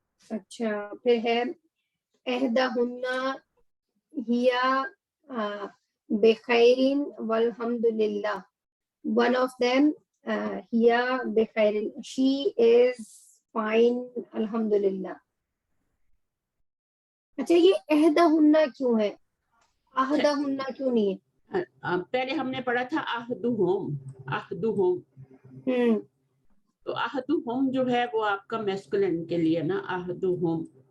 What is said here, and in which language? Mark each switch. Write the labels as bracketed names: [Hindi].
[Urdu] اچھا پھر ہے [Arabic] احدہن ہیا بخیرن والحمدللہ. [English] One of them, [Arabic] ہیا بخیرن, [English] she is fine الحمدللہ. [Urdu] اچھا یہ احدہن کیوں ہے؟ احدہن کیوں نہیں ہے؟ پہلے ہم نے پڑھا تھا احدہم. تو احدہم جو ہے وہ آپ کا میسکولن کے لیے نا احدہم.